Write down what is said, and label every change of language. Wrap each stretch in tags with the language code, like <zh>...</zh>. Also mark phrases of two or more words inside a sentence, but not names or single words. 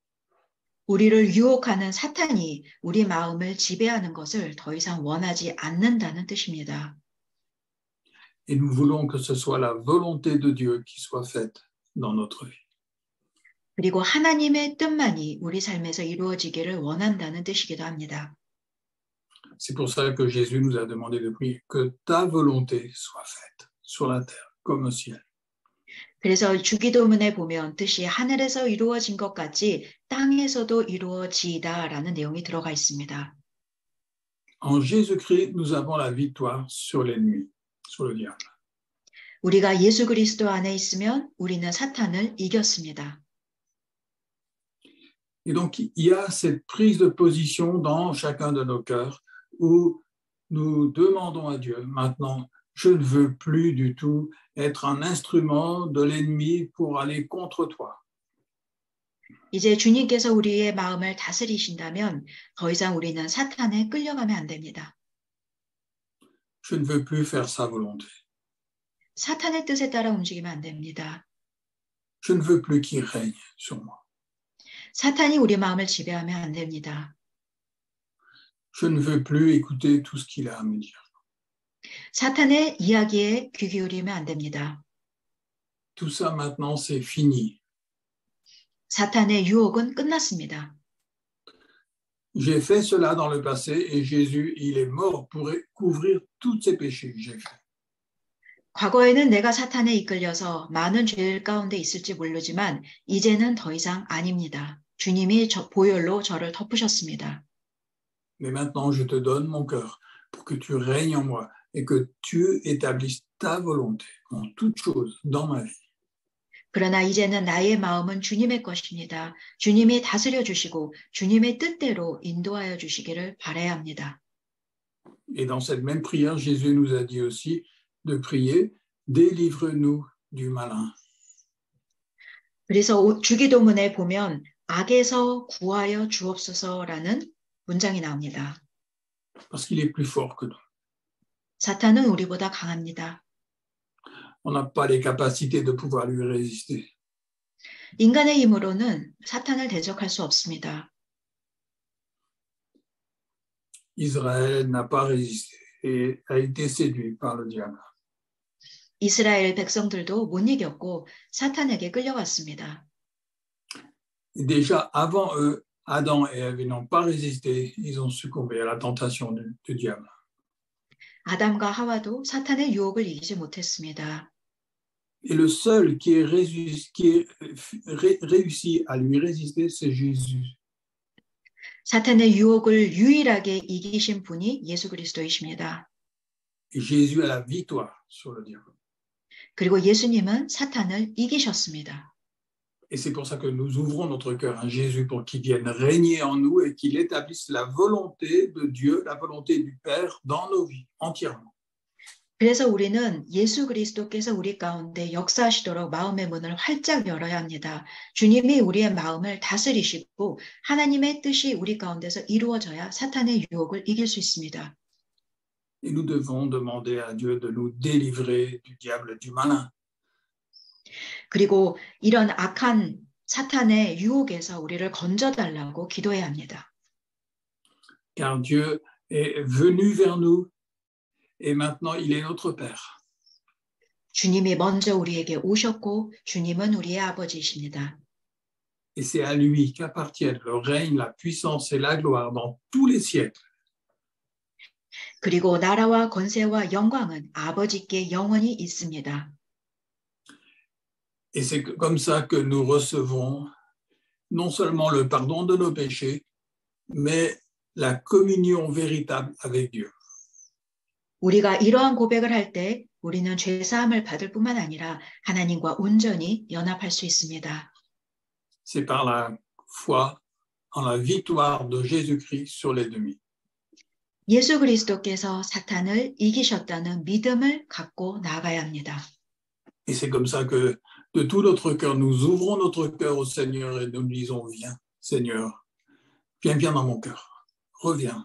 <ko>우리를 유혹하는 사탄이 우리 마음을 지배하는 것을 더 이상 원하지 않는다는 뜻입니다.</ko> <fr>Et nous voulons que ce soit la volonté de Dieu qui soit faite dans notre vie.</fr> <ko>그리고 하나님의 뜻만이 우리 삶에서 이루어지기를 원한다는 뜻이기도 합니다.</ko> <fr>C'est pour ça que Jésus nous a demandé de prier que ta volonté soit faite sur la terre comme au ciel.</fr> <ko>그래서 주기도문에 보면 뜻이 하늘에서 이루어진 것 같이 땅에서도 이루어지이다라는 내용이 들어가 있습니다.</ko> <fr>En Jésus-Christ, nous avons la victoire sur l'ennemi, sur le diable.</fr> <ko>우리가 예수 그리스도 안에 있으면 우리는 사탄을 이겼습니다.</ko> <fr>Et donc, il y a cette prise de position dans chacun de nos cœurs où nous demandons à Dieu, maintenant, je ne veux plus du tout être un instrument de l'ennemi pour aller contre toi.</fr> <ko>이제 주님께서 우리의 마음을 다스리신다면 더 이상 우리는 사탄에 끌려가면 안 됩니다.</ko> <fr>Je ne veux plus faire sa volonté.</fr> <ko>사탄의 뜻에 따라 움직이면 안 됩니다.</ko> <fr>Je ne veux plus qu'il règne sur moi.</fr> <ko>사탄이 우리 마음을 지배하면 안 됩니다.</ko> <fr>Je ne veux plus écouter tout ce qu'il a à me dire.</fr> <ko>사탄의 이야기에 귀 기울이면 안 됩니다.</ko> <fr>Tout ça maintenant, c'est fini.</fr> <ko>사탄의 유혹은 끝났습니다.</ko> <fr>J'ai fait cela dans le passé et Jésus, il est mort pour couvrir tous ces péchés que j'ai faits.</fr> <ko>과거에는 내가 사탄에 이끌려서 많은 죄 가운데 있을지 모르지만 이제는 더 이상 아닙니다. 주님이 보혈로 저를 덮으셨습니다.</ko> <fr>Mais maintenant, je te donne mon cœur pour que tu règnes en moi et que tu établisses ta volonté en toutes choses dans ma vie.</fr> <ko>그러나 이제는 나의 마음은 주님의 것입니다. 주님이 다스려 주시고 주님의 뜻대로 인도하여 주시기를 바라야 합니다.</ko> <fr>Et dans cette même prière, Jésus nous a dit aussi de prier, délivre-nous du malin.</fr> <ko>그래서 주기도문에 보면 악에서 구하여 주옵소서라는 문장이 나옵니다.</ko> <fr>Parce qu'il est plus fort que nous.</fr> <ko>사탄은 우리보다 강합니다.</ko> <fr>On n'a pas les capacités de pouvoir lui résister.</fr> <ko>인간의 힘으로는 사탄을 대적할 수 없습니다.</ko> <fr>Israël n'a pas résisté et a été séduit par le diable.</fr> <ko>이스라엘 백성들도 못 이겼고 사탄에게 끌려갔습니다.</ko> <fr>Et déjà avant eux, Adam et Ève n'ont pas résisté, ils ont succombé à la tentation du diable.</fr> <ko>아담과 하와도 사탄의 유혹을 이기지 못했습니다.</ko> <fr>Et le seul qui est réussi à lui résister, c'est Jésus.</fr> <ko>사탄의 유혹을 유일하게 이기신 분이 예수 그리스도이십니다.</ko> <fr>Et Jésus a la victoire sur le diable.</fr> <ko>그리고 예수님은 사탄을 이기셨습니다.</ko> <fr>Et c'est pour ça que nous ouvrons notre cœur à Jésus pour qu'il vienne régner en nous et qu'il établisse la volonté de Dieu, la volonté du Père dans nos vies entièrement.</fr> <ko>그래서 우리는 예수 그리스도께서 우리 가운데 역사하시도록 마음의 문을 활짝 열어야 합니다. 주님이 우리의 마음을 다스리시고 하나님의 뜻이 우리 가운데서 이루어져야 사탄의 유혹을 이길 수 있습니다.</ko> <fr>Et nous devons demander à Dieu de nous délivrer du diable, du malin.</fr> <ko>그리고 이런 악한 사탄의 유혹에서 우리를 건져달라고 기도해야 합니다.</ko> <fr>Car Dieu est venu vers nous et maintenant il est notre Père.</fr> <ko>주님이 먼저 우리에게 오셨고 주님은 우리의 아버지이십니다.</ko> <fr>Et c'est à lui qu'appartiennent le règne, la puissance et la gloire dans tous les siècles.</fr> <ko>그리고 나라와 권세와 영광은 아버지께 영원히 있습니다.</ko> <fr>Et c'est comme ça que nous recevons non seulement le pardon de nos péchés, mais la communion véritable avec Dieu.</fr> <ko>우리가 이러한 고백을 할 때 우리는 죄 사함을 받을 뿐만 아니라 하나님과 온전히 연합할 수 있습니다.</ko> <fr>C'est par la foi en la victoire de Jésus-Christ sur l'ennemi.</fr> <ko>예수 그리스도께서 사탄을 이기셨다는 믿음을 갖고 나아가야 합니다.</ko> <fr>Et c'est comme ça que de tout notre cœur, nous ouvrons notre cœur au Seigneur et nous disons, viens, Seigneur, viens dans mon cœur, reviens.</fr>